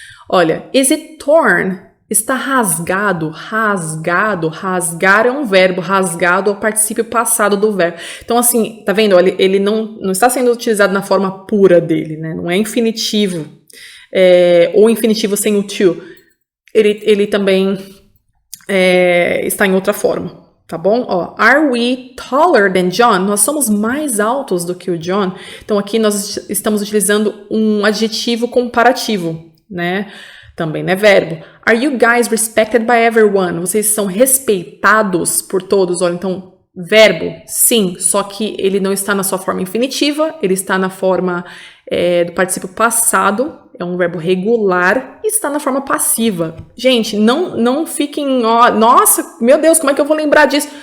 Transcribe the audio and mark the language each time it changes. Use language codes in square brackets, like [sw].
[pt] Olha, [en] is it torn? [pt] Está rasgado, rasgar é um verbo, rasgado é o particípio passado do verbo. Então, assim, tá vendo? Ele não está sendo utilizado na forma pura dele, né? Não é infinitivo, ou infinitivo sem o to. Ele também está em outra forma, tá bom? [en] Ó, are we taller than John? [pt] Nós somos mais altos do que o John. Então, aqui nós estamos utilizando um adjetivo comparativo, né? Também não é verbo. [en] Are you guys respected by everyone? [pt] Vocês são respeitados por todos? Olha, então, verbo, sim, só que ele não está na sua forma infinitiva, ele está na forma do particípio passado, é um verbo regular e está na forma passiva. Gente, não fiquem, ó, nossa, meu Deus, como é que eu vou lembrar disso?